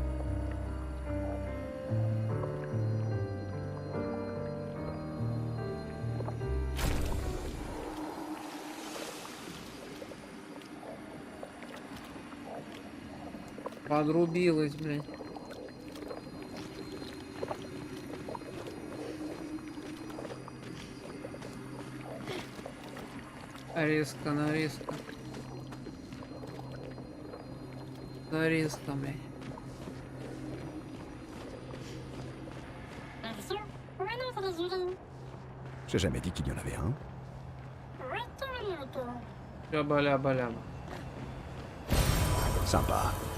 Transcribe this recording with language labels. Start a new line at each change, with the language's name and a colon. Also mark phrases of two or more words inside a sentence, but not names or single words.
Russian: Подрубилась, блядь. Резко, нарезка. Нарезка, блядь.
French: J'ai jamais dit qu'il y en avait un.
Russian: Бля-бля-бля.
French: Sympa.